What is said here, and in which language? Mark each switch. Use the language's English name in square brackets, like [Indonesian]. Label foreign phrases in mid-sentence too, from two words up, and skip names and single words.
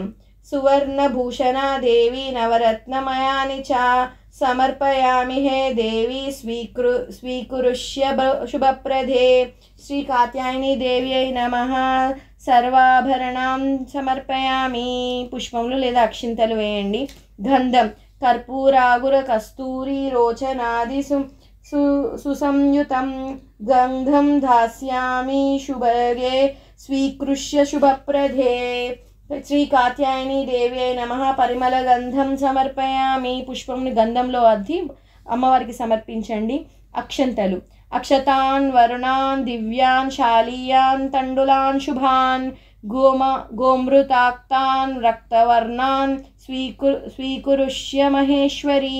[Sanskrit] సువర్ణభూషణ దేవి నవరత్నమయాని చ సమర్పయామి హే దేవి స్వీకృష్య శుభప్రదే. శ్రీ కాత్యాయని దేవ్యై నమః. సర్వాభరణం సమర్పయామి. [Telugu] పుష్పములు లేదా అక్షింతలు వేయండి. గంధం. [Sanskrit] कर्पूरागुरकस्तूरी रोचनादि सुसंयुतं गन्धं दास्यामि शुभगे स्वीकृष्य शुभप्रदे। శ్రీ కాత్యాయని దేవ్యై నమః పరిమళ గంధం సమర్పయామి. [Telugu] పుష్పంని గంధంలో అద్ది అమ్మవారికి సమర్పించండి. [Sanskrit] అక్షంతలు అక్షతాన్ వరుణాన్ దివ్యాన్ శాలీయాన్ తండులాన్ శుభాన్ గోమృతాక్తాన్ రక్తవర్ణాన్ స్వీకురుష్య మహేశ్వరి.